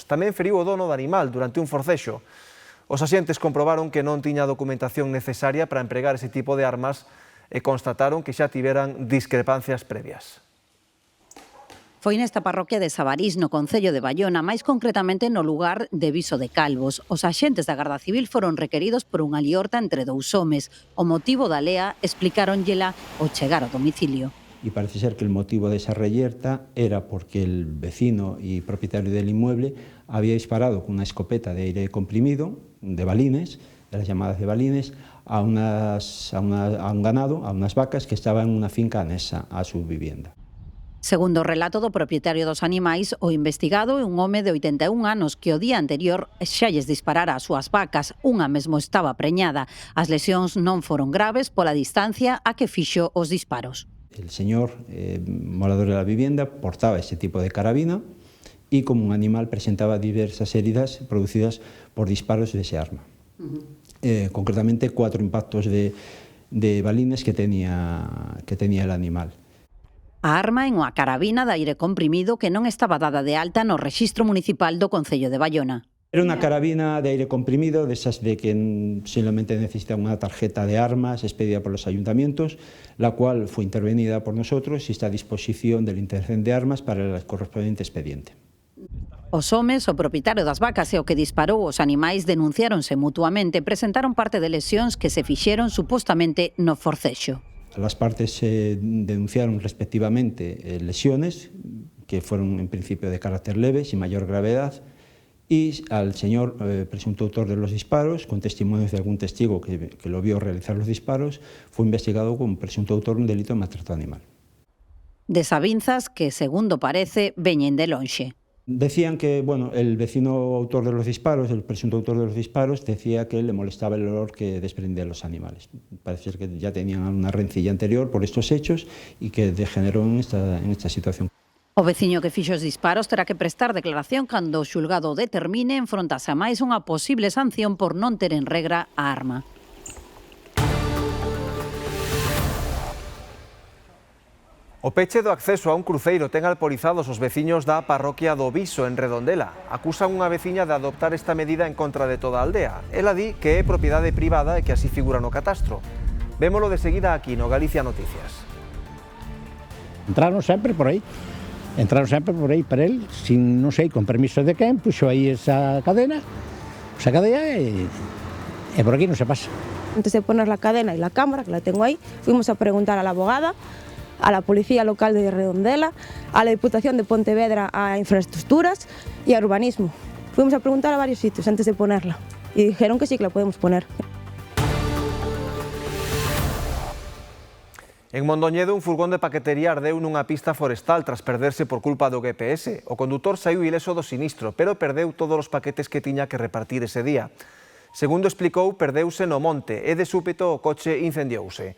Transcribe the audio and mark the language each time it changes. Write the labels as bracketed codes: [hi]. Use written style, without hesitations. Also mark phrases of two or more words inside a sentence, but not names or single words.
[gl] Tamén feriu o dono do animal durante un forcexo. Os axentes comprobaron que non tiña a documentación necesaria para empregar ese tipo de armas e constataron que xa tiveran discrepancias previas. Foi nesta parroquia de Sabarís, no concello de Baiona, máis concretamente no lugar de Viso de Calvos. Os axentes da Garda Civil foron requeridos por unha liorta entre 2 homes. O motivo da lea explicáronllela ao chegar ao domicilio. [es] Y parece ser que el motivo de esa reyerta era porque el vecino y propietario del inmueble había disparado con una escopeta de aire comprimido, de balines, de las llamadas de balines, a un ganado, a unas vacas que estaban en una finca anexa a su vivienda. [gl] Segundo o relato do propietario dos animais, o investigado é un home de 81 anos que o día anterior xa lles disparara as súas vacas. Unha mesmo estaba preñada. As lesións non foron graves pola distancia a que fixo os disparos. [es] El señor, morador de la vivienda, portaba ese tipo de carabina y como un animal presentaba diversas heridas producidas por disparos de ese arma. Concretamente 4 impactos de balines que tenía el animal. [gl] A arma é unha carabina de aire comprimido que non estaba dada de alta no rexistro municipal do Concello de Baiona. [es] Era una carabina de aire comprimido, de esas de que simplemente necesita una tarjeta de armas expedida por los ayuntamientos, la cual fue intervenida por nosotros y está a disposición del Intercen de Armas para el correspondiente expediente. [gl] Os homes, o propietario das vacas e o que disparou os animais denunciáronse mutuamente e presentaron parte de lesións que se fixeron supostamente no forcexo. [es] Las partes denunciaron respectivamente lesiones que fueron en principio de carácter leve, sin mayor gravedad, y al señor presunto autor de los disparos, con testimonios de algún testigo que lo vio realizar los disparos, fue investigado como presunto autor de un delito de maltrato animal. [gl] Desavinzas que, segundo parece, veñen de lonxe. [es] Decían que, bueno, el vecino autor de los disparos, el presunto autor de los disparos, decía que le molestaba el olor que desprendían los animales. Parece que ya tenían una rencilla anterior por estos hechos y que degeneró en esta situación. [gl] O veciño que fixo os disparos terá que prestar declaración cando o xulgado determine enfrontase a máis unha posible sanción por non ter en regra a arma. O peche do acceso a un cruceiro ten alporizados os veciños da parroquia do Viso, en Redondela. Acusan unha veciña de adoptar esta medida en contra de toda a aldea. Ela di que é propiedade privada e que así figura no catastro. Vémolo de seguida aquí no Galicia Noticias. Entraron sempre por aí [es] para él, sin, [gl] non sei, con permiso de quen, puxo aí esa cadena e por aquí non se pasa. [es] Antes de poner la cadena y la cámara, que la tengo ahí, fuimos a preguntar a la abogada, a la Policía Local de Redondela, a la Diputación de Pontevedra, a Infraestructuras y a Urbanismo. Fuimos a preguntar a varios sitios antes de ponerla y dijeron que sí que la podemos poner. [gl] En Mondoñedo, un furgón de paquetería ardeu nunha pista forestal tras perderse por culpa do GPS. O condutor saiu ileso do sinistro, pero perdeu todos os paquetes que tiña que repartir ese día. Segundo explicou, perdeuse no monte e de súpeto o coche incendiouse.